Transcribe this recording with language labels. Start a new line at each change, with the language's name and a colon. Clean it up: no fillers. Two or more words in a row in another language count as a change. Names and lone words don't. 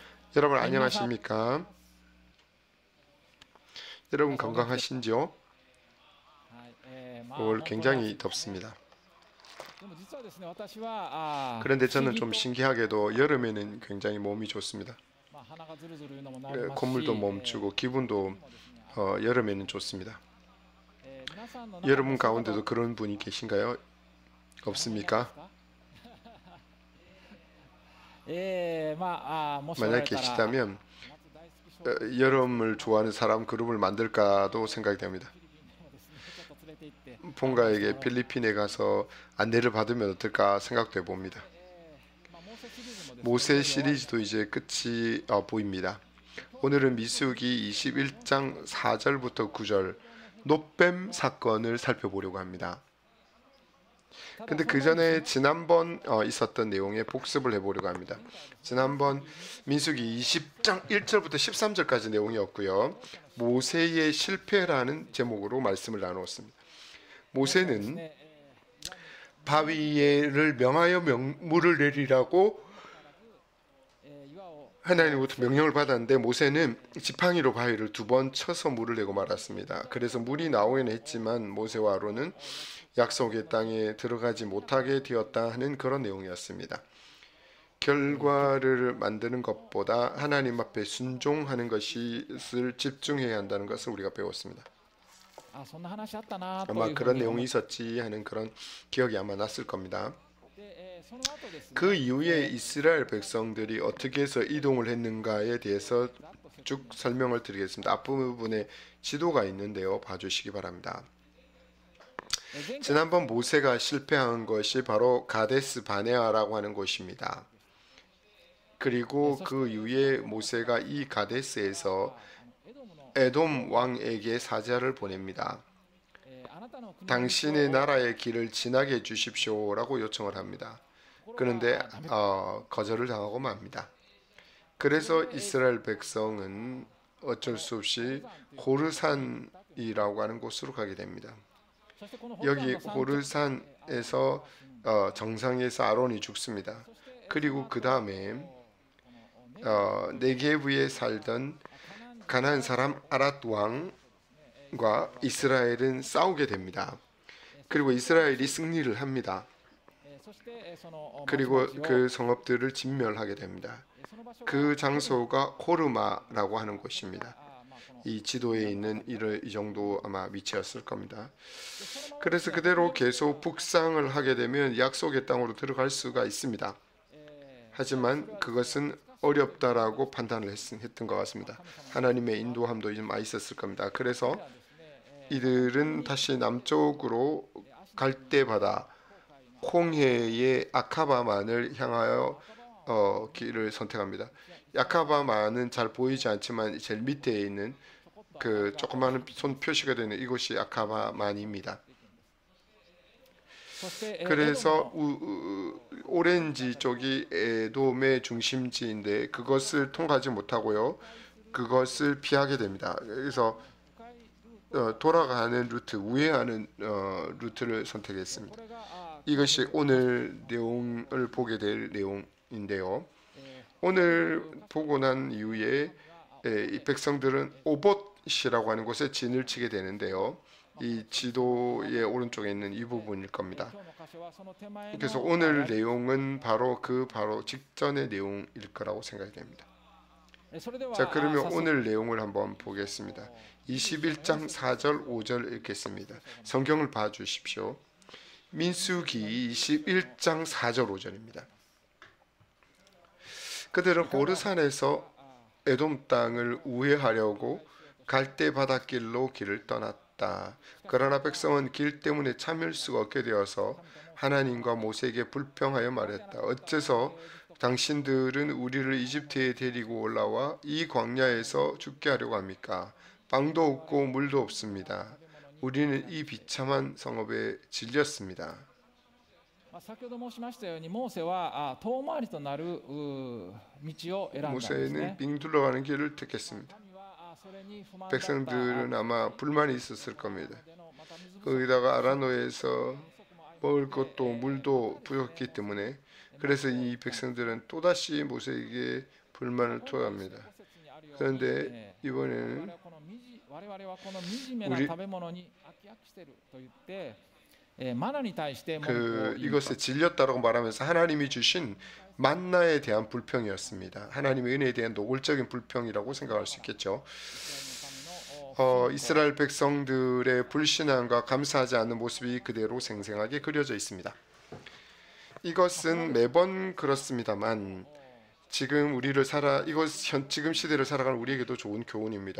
Korean: 여러분
Japanese: はい、皆さん、
Korean: 안녕하십니까? 여러분
Japanese: 皆さんお元気ですか？
Korean: 건강하신지요?
Japanese: はい、まあ
Korean: 오늘
Japanese: 本当に暑
Korean: 굉장히
Japanese: いですね。
Korean: 덥습니다.
Japanese: でも実はですね、私は不
Korean: 그런데
Japanese: 思
Korean: 저는
Japanese: 議
Korean: 좀
Japanese: と、
Korean: 신기하게도 여름에는 굉장히 몸이 좋습니다.
Japanese: 鼻がずるずるいうのもなります
Korean: 콧물도
Japanese: し、
Korean: 멈추고
Japanese: 時
Korean: 기분도
Japanese: にもですね、暑いです
Korean: 여름에는
Japanese: ね。
Korean: 좋습니다.
Japanese: 皆さんの中にも
Korean: 여러분
Japanese: そういう方
Korean: 가운데도 그런 분이 계신가요?
Japanese: 誰もいないで
Korean: 없습니까?
Japanese: すか？まあ、もしおら
Korean: 만약
Japanese: れたら、
Korean: 계시다면
Japanese: 夏大好き少女
Korean: 여름을 좋아하는 사람 그룹을 만들까도 생각이 됩니다.
Japanese: フィリピンにもですね、ちょっと連れて行って案内しても
Korean: 폰가에게
Japanese: らおうかな。
Korean: 필리핀에 가서 안내를 받으면 어떨까 생각도 해봅니다.
Japanese: まあ、モーセシリーズもですね、いよ
Korean: 모세
Japanese: いよ終わりに
Korean: 시리즈도 이제 끝이 보입니다. 오늘은 미수기 21장 4절부터 9절 노뱀 사건을 살펴보려고 합니다.
Japanese: ただ
Korean: 근데
Japanese: そ
Korean: 그
Japanese: の前に
Korean: 전에 지난번 있었던 내용의 복습을 해보려고 합니다. 지난번 민수기 20장 1절부터 13절까지 내용이었고요. 모세의 실패라는 제목으로 말씀을 나누었습니다.
Japanese: モーセはです
Korean: 모세는
Japanese: ね、
Korean: 바위를 명하여 물을 내리라고
Japanese: 岩を
Korean: 하나님으로부터 명령을 받았는데 모세는 지팡이로 바위를 2번 쳐서 물을 내고 말았습니다. 그래서 물이 나오긴 했지만 모세와 아론은 약속의 땅에 들어가지 못하게 되었다 하는 그런 내용이었습니다. 결과를 만드는 것보다 하나님 앞에 순종하는 것을 집중해야 한다는 것을 우리가 배웠습니다.
Japanese: そんな話あったなと
Korean: 아마
Japanese: いうふう
Korean: 그런
Japanese: に思
Korean: 내용이
Japanese: っ
Korean: 있었지 하는 그런 기억이 아마 났을 겁니다.
Japanese: て、その後ですね、
Korean: 그 이후에 이스라엘 백성들이 어떻게 해서 이동을 했는가에 대해서
Japanese: ざっと説
Korean: 쭉 설명을 드리겠습니다. 앞부분에 지도가 있는데요. 봐주시기 바랍니다.
Japanese: 前回
Korean: 지난번 모세가 실패한 것이 바로 가데스 바네아라고 하는 곳입니다. 그리고 그 이후에 모세가 이 가데스에서
Japanese: エドムの
Korean: 에돔 왕에게 사자를 보냅니다.
Japanese: あなたの国の道を
Korean: 당신의 나라의 길을 지나게 해주십시오라고 요청을 합니다. 그런데 거절을 당하고 맙니다. 그래서 이스라엘 백성은 어쩔 수 없이 호르산이라고 하는 곳으로 가게 됩니다.
Japanese: そしてこの
Korean: 여기
Japanese: ホル山の山頂
Korean: 호르산에서 정상에서 아론이 죽습니다. 그리고 그 다음에 네게브에 살던 가나안 사람 아랏 왕과 이스라엘은 싸우게 됩니다. 그리고 이스라엘이 승리를 합니다.
Japanese: そしてその
Korean: 그리고
Japanese: 町々を
Korean: 그 성읍들을 진멸하게 됩니다.
Japanese: その場所が
Korean: 그 장소가 호르마라고 하는 곳입니다.
Japanese: まあこの
Korean: 이 지도에 있는 이 정도 아마 위치였을 겁니다.
Japanese: でそのまま
Korean: 그래서 그대로 계속 북상을 하게 되면 약속의 땅으로 들어갈 수가 있습니다. え 하지만 그것은 어렵다라고 판단을 했던 것 같습니다. 하나님의 인도함도 좀 많이 있었을 겁니다. 그래서
Japanese: ーですね、
Korean: 이들은 다시 남쪽으로 갈대바다 홍해의 아카바만을 향하여 길을 선택합니다. 아카바만은 잘 보이지 않지만 제일 밑에 있는 그 조그마한 손 표시가 되는 이곳이 아카바만입니다.
Japanese: そして、エドム
Korean: 그래서
Japanese: の
Korean: 오렌지 쪽이 에돔의 중심지인데 그것을 통과하지 못하고요. 그것을 피하게 됩니다. 그래서
Japanese: 深いルート
Korean: 돌아가는 루트, 우회하는 루트를 선택했습니다.
Japanese: これが
Korean: 이것이 오늘 내용을 보게 될 내용인데요. え 오늘 보고 난 이후에 이 백성들은 오봇이라고 하는 곳에 진을 치게 되는데요. 이 지도의 오른쪽에 있는 이 부분일 겁니다.
Japanese: 今日の箇所はその手前の
Korean: 그래서 오늘 내용은 바로 직전의 내용일 거라고 생각이 됩니다.
Japanese: それでは
Korean: 자, 그러면
Japanese: 早速
Korean: 오늘 내용을 한번 보겠습니다. 21장 4절 5절 읽겠습니다. 성경을 봐 주십시오. 민수기 21장 4절 5절입니다. 그들은 호르산에서 에돔 땅을 우회하려고 갈대 바닷길로 길을 떠났다. 그러나 백성은 길 때문에 참을 수가 없게 되어서 하나님과 모세에게 불평하여 말했다. 어째서 당신들은 우리를 이집트에 데리고 올라와 이 광야에서 죽게 하려고 합니까? 빵도 없고 물도 없습니다. 우리는 이 비참한 성읍에 질렸습니다.
Japanese: 先ほど申しましたようにモーセは遠回りとなる道を選んだんです
Korean: 모세는
Japanese: ね。
Korean: 빙 둘러가는 길을 택했습니다.
Japanese: 民はそれに不満だった
Korean: 백성들은 아마 불만이 있었을 겁니다.
Japanese: でのまた水不足
Korean: 거기다가 아라노에서 먹을 것도 물도 부족했기 때문에 그래서 이 백성들은 또다시 모세에게 불만을 토합니다. 그런데 이번에는
Japanese: 我々はこの惨めな食べ物に飽きしていると言って、マナに対して文句を言う。
Korean: 이것에 질렸다라고 말하면서 하나님이 주신 만나에 대한 불평이었습니다. 하나님의 은혜에 대한 노골적인 불평이라고 생각할 수 있겠죠. 이스라엘 백성들의 불신앙과 감사하지 않는 모습이 그대로 생생하게 그려져 있습니다. 이것은 매번 그렇습니다만 지금 지금 시대를 살아가는 우리에게도 좋은 교훈입니다.